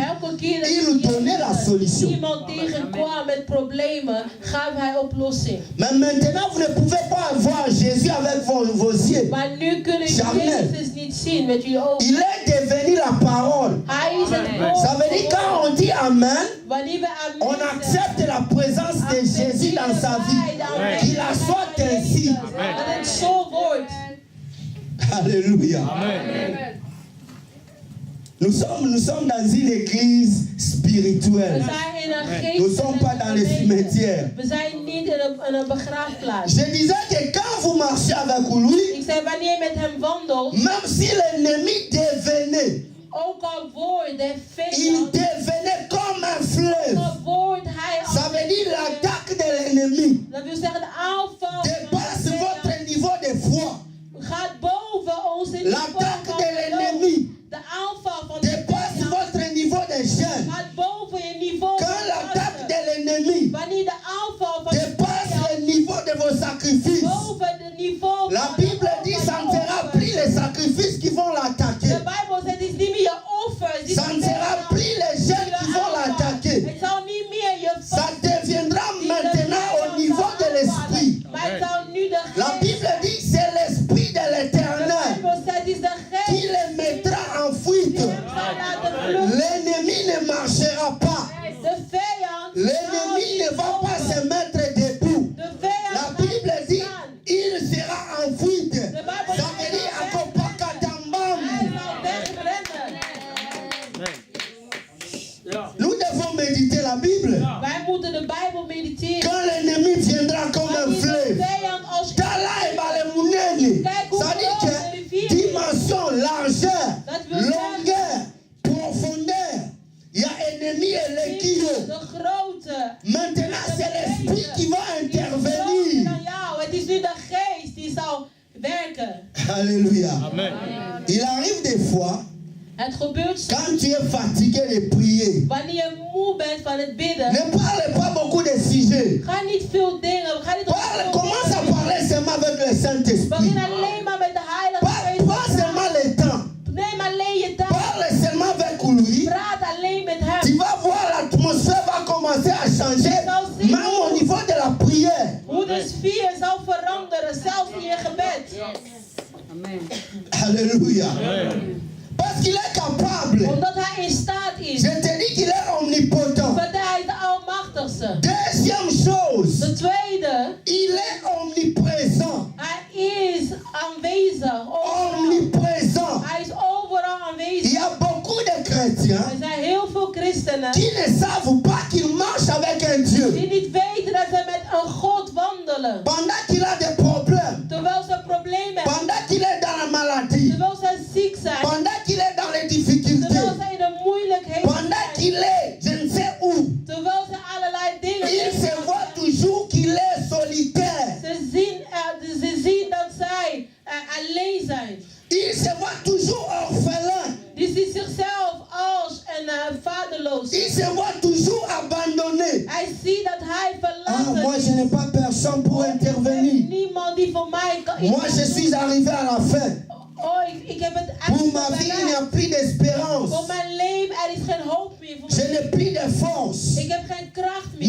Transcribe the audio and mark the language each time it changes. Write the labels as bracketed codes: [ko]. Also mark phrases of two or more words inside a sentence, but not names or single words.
[nl] Elke keer dat [fr] il nous donnait la solution. [nl] iemand tegenkwam met problemen, gaf hij oplossing. [fr] Mais maintenant, vous ne pouvez pas voir Jésus avec vos yeux. [nl] Maar nu kunnen [fr] Jamais. [nl] Jezus niet zien met jullie ogen. [fr] Il est devenu la parole. [nl] Hij is het woord. [fr] Ça veut dire quand on dit Amen, [nl] Wanneer we [fr] on amen accepte la présence de Jésus dans sa vie. Qu'il la soit ainsi. [nl] Dat het zo wordt. [fr] Alléluia. Amen. Nous sommes dans une église [nl] We [fr] spirituelle. [nl] zijn in een [fr] Nous ne sommes pas dans les [nl] geestelijke [fr] cimetières. [nl] We zijn niet in een begraafplaats. [fr] Je disais que quand vous marchez avec lui, [nl] Ik zei, wanneer je met hem wandelt, [fr] même si l'ennemi devenait, [nl] ook al wordt de [fr] il [nl] vijand, [fr] devenait comme un [nl] ook [fr] fleuve. [nl] al wordt hij als [fr] Ça veut dire l'attaque de l'ennemi [nl] dat wil zeggen de aanval van de [fr] dépasse [nl] vijand [fr] votre niveau de foi. [nl] gaat boven onze niveau [fr] L'attaque [nl] van de geloof. [fr] l'ennemi [nl] De aanval van de [fr] dépasse [nl] vijand [fr] votre niveau de jeûne. [nl] gaat boven je niveau [fr] Quand [nl] van [fr] l'attaque [nl] vasten. [fr] de l'ennemi [nl] Wanneer de aanval van de [fr] dépasse [nl] vijand [fr] le niveau de vos sacrifices, [nl] boven de niveau [fr] la [nl] van de [fr] Bible dit ça ne sera plus les sacrifices qui vont [nl] De [fr] l'attaquer. [nl] Bijbel zegt, het is niet meer je offers. die [fr] Ça ne sera plus les jeunes qui vont l'attaquer. [nl] Het zal niet meer je [fr] Ça deviendra maintenant au niveau de l'esprit. [nl] Maar het zal nu de [fr] La Bible dit c'est l'esprit de [nl] De [fr] l'Éternel [nl] Bijbel zegt, het is de [fr] qui [nl] geest [fr] les mettra en [nl] die [fr] fuite. [nl] hem zal laten vluchten. [fr] L'ennemi ne marchera pas. [nl] De vijand [fr] L'ennemi ne va pas se mettre debout. [nl] De [fr] La [nl] vijand [fr] Bible [nl] gaat [fr] dit [nl] staan. [fr] il sera en fuite. [nl] De Bijbel [fr] Ça veut dire [nl] zegt, akopakatambam. hij zal wegrennen. [fr] Nous devons méditer la Bible. [nl] Wij moeten de Bijbel mediteren. [fr] Quand l'ennemi viendra comme un [nl] Wanneer de [fr] fleuve, [nl] vijand als [fr] Tala et Balemuneni, ça dit que dimension, largeur, longueur, profondeur, il y a ennemi et l'équilibre. [nl] de grootte. [fr] Maintenant, c'est l'esprit qui va [nl] Die is groter [fr] intervenir. [nl] dan jou. Het is nu de geest die zal werken. [fr] Alléluia. Amen. Il arrive des fois [nl] Het gebeurt zo. [fr] Quand tu es fatigué de prier, [nl] Wanneer je moe bent van het bidden, [fr] ne parle pas beaucoup de sujets. [nl] ga niet veel dingen. Ga niet [fr] Commence à parler seulement avec le Saint-Esprit. [nl] Begin alleen maar met de Heilige Geest. [fr] Pas seulement le temps. [nl] Neem alleen je tijd. [fr] Parle seulement avec lui. [nl] Praat alleen met hem. [fr] Tu vas voir, l'atmosphère va commencer à changer, même au niveau de la prière. [nl] Hoe de sfeer zal veranderen, zelfs in je gebed. [fr] Amen. Alléluia. Parce qu'il est capable. [nl] Omdat hij in staat is. [fr] Je te dis qu'il est omnipotent. [nl] Want hij is de Almachtigste. [fr] Deuxième chose, [nl] De tweede, [fr] il est omniprésent. [nl] hij is aanwezig. Overal. [fr] Omniprésent. [nl] Hij is overal [fr] Il [nl] aanwezig. [fr] y a beaucoup de chrétiens [nl] Er zijn heel veel christenen [fr] qui ne savent pas qu'ils marchent avec un Dieu. [nl] die niet weten dat ze met een God wandelen. [fr] Pendant qu'il a des problèmes, [nl] Terwijl ze problemen hebben. [fr] pendant qu'il est dans la maladie, [nl] Terwijl ze ziek zijn. [fr] pendant qu'il est dans les difficultés, [nl] Terwijl ze in de moeilijkheden [fr] pendant [nl] zijn. [fr] qu'il est, je ne sais où, [nl] Terwijl ze allerlei dingen [fr] il se voit toujours qu'il est solitaire. [nl] Ze zien dat zij alleen zijn. [fr] Il se voit toujours orphelin. [nl] Die ziet zichzelf als een vaderloos. [fr] Il se voit toujours abandonné. [nl] Hij ziet dat hij verlaten [fr] Moi [nl] is. [fr] je n'ai pas personne pour intervenir. [nl] Niemand die voor mij kan. [fr] Moi je suis arrivé à la fin. [nl] Oh, ik heb het [fr] Pour ma vie il n'y a plus d'espérance. [nl] Voor mijn leven er is geen hoop meer. Voor [fr] Je [nl] mijn [fr] n'ai plus de force. [nl] Ik heb geen kracht meer.